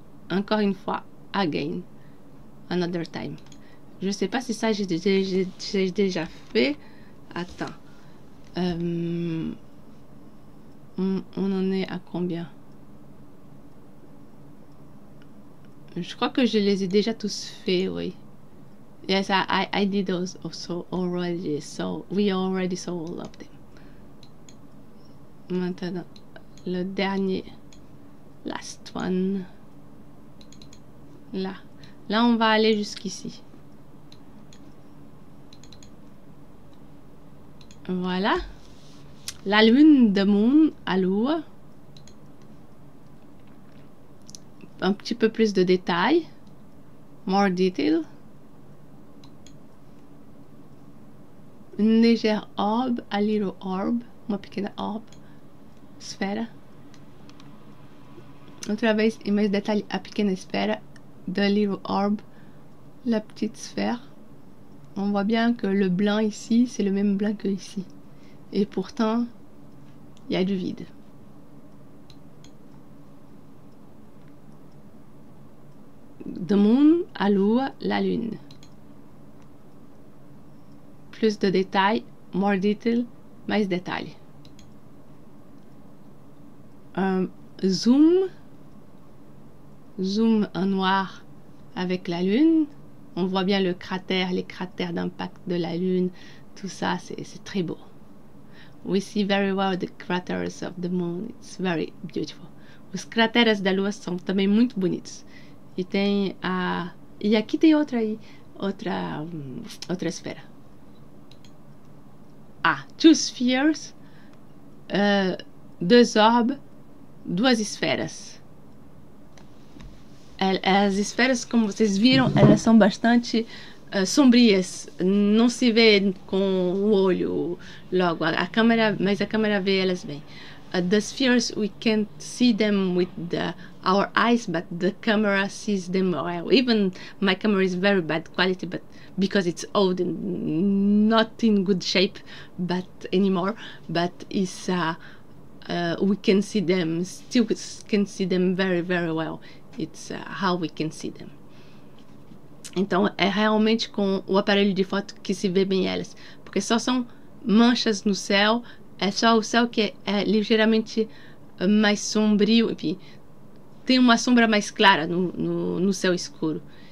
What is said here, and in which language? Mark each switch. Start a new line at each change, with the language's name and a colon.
French: Encore une fois,
English: again, another time.
French: Je sais pas si ça j'ai déjà fait. Attends. On en est à combien? Je crois que je les ai déjà tous faits, oui.
English: Yes, I did those also already, so we already saw all of them.
French: Maintenant, le dernier,
English: last one.
French: Là, on va aller jusqu'ici. Voilà. La lune,
English: the moon,
Portuguese: à lua.
French: Un petit peu plus de détails.
English: More detail.
French: Une légère orbe,
English: a little orb.
Portuguese: Uma pequena orb. Esfera. Outra vez, em mais detalhe, a pequena esfera.
English: The little orb.
French: La petite sphère. On voit bien que le blanc ici, c'est le même blanc que ici. Et pourtant, il y a du vide. The moon,
Portuguese: à lua,
French: la lune. Plus de détails,
English: more detail,
Portuguese: mais détails.
French: Zoom en noir avec la lune. On voit bien le cratère, les cratères d'impact de la lune. Tout ça, c'est très beau.
English: We see very well the craters of the moon. It's very beautiful.
Portuguese: Os crateras da lua são também muito bonitos. E tem a... E aqui tem outra aí. Outra esfera.
English: Ah, two spheres.
French: Deux orbes.
Portuguese: Duas esferas. As esferas, como vocês viram, elas são bastante sombrias. Não se vê com o olho logo. Mas a câmera vê elas bem.
English: The spheres, we can't see them with our eyes, but the camera sees them well. Even my camera is very bad quality, but because it's old and not in good shape, but anymore. But it's we can see them. Still can see them very, very well. It's how we can see them.
Portuguese: Então, é realmente com o aparelho de foto que se vê bem elas. Porque só são manchas no céu. É só o céu que é ligeiramente mais sombrio. Enfim, tem uma sombra mais clara no céu escuro.